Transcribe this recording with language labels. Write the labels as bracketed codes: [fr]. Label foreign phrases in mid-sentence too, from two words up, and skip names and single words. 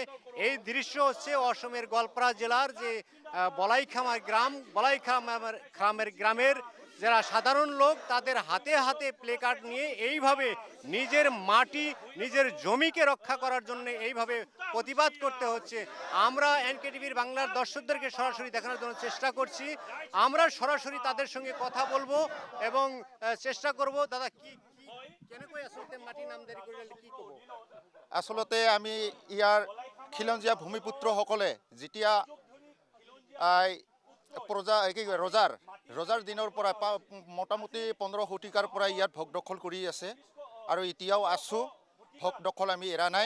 [bn] এই দৃশ্য হচ্ছে অসমের গোয়ালপাড়া জেলার যে বলাইখামের গ্রামের যারা সাধারণ লোক তাদের হাতে হাতে প্লেকার্ড নিয়ে এইভাবে নিজের মাটি নিজের জমিকে রক্ষা করার জন্য এইভাবে প্রতিবাদ করতে হচ্ছে। আমরা এনকে টিভির বাংলার দর্শকদেরকে সরাসরি দেখানোর জন্য চেষ্টা করছি। আমরা সরাসরি তাদের সঙ্গে কথা বলবো এবং চেষ্টা করব। দাদা, কি মাটি নামজারি করে কি করব? [as] আসলতে আমি ইয়ার খিলঞ্জীয়া ভূমিপুত্ৰ সকলে যেতিয়া ৰজাৰ দিনৰ পৰা মোটামুটি 15 শতিকাৰ পৰা ইয়াত ভোগ দখল কৰি আছে আৰু এতিয়াও আছোঁ। ভোগ দখল আমি এৰা নাই।